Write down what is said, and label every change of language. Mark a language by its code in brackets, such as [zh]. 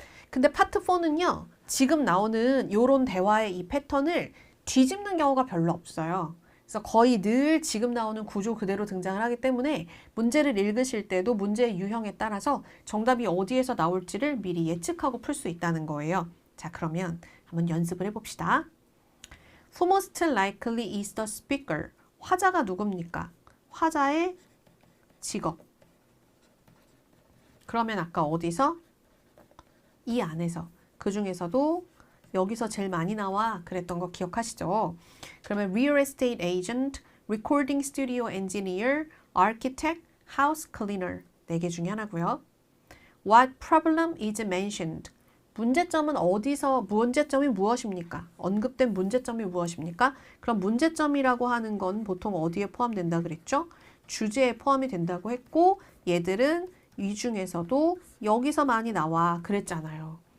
[ko] 근데 파트 4는요, 지금 나오는 요런 대화의 이 패턴을 뒤집는 경우가 별로 없어요. 그래서 거의 늘 지금 나오는 구조 그대로 등장을 하기 때문에 문제를 읽으실 때도 문제의 유형에 따라서 정답이 어디에서 나올지를 미리 예측하고 풀 수 있다는 거예요. 자, 그러면 한번 연습을 해봅시다. [en] Who most likely is the speaker? [ko] 화자가 누굽니까? 화자의 직업. 그러면 아까 어디서? 이 안에서. 그 중에서도 여기서 제일 많이 나와 그랬던 거 기억하시죠? 그러면 [en] real estate agent, recording studio engineer, architect, house cleaner [ko] 4개 중에 하나고요. [en] What problem is mentioned? [ko] 문제점은 어디서, 문제점이 무엇입니까? 언급된 문제점이 무엇입니까? 그럼 문제점이라고 하는 건 보통 어디에 포함된다 그랬죠? 주제에 포함이 된다고 했고, 얘들은 이 중에서도 여기서 많이 나와 그랬잖아요.